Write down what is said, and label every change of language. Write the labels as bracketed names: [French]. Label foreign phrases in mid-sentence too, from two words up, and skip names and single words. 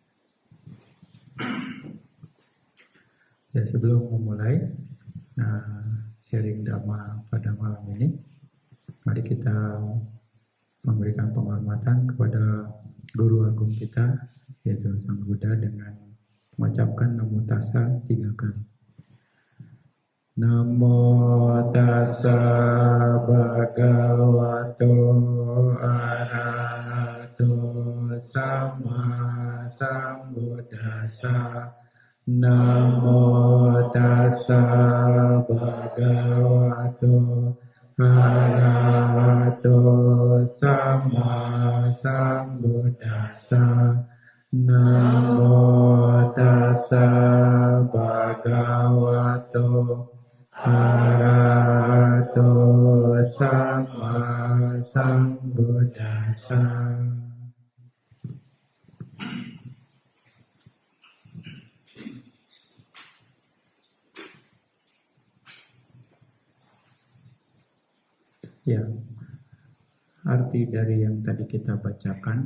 [Indonesian] Ya, sebelum memulai sharing dhamma pada malam ini, mari kita memberikan penghormatan kepada Guru Agung kita, yaitu Sang Buddha, dengan mengucapkan [Pali] Namo Tassa [Indonesian] 3 kali. [Pali] Namo tassa bhagavato arahato sama sambuddhassa. Namo tassa bhagavato arahato sama sambuddhassa. Namo tassa bhagavato arahato sama sambuddhassa. [Indonesian] Ya, arti dari yang tadi kita bacakan,